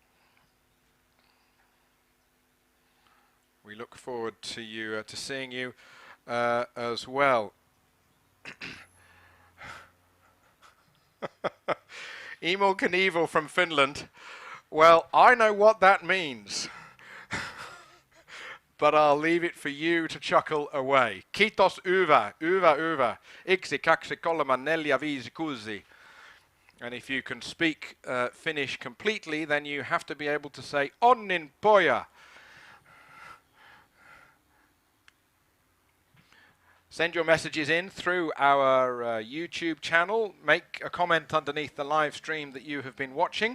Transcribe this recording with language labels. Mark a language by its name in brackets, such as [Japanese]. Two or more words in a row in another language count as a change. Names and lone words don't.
[English] We look forward to you to seeing you as well. Emil Knievel from Finland. Well, I know what that means. But I'll leave it for you to chuckle away. [Finnish] Kiitos Uva, Uva. Yksi, kaksi, kolme, neljä, viisi, kuusi. [English] And if you can speak Finnish completely, then you have to be able to say [Finnish] onnin poja. [English] Send your messages in through our YouTube channel. Make a comment underneath the live stream that you have been watching.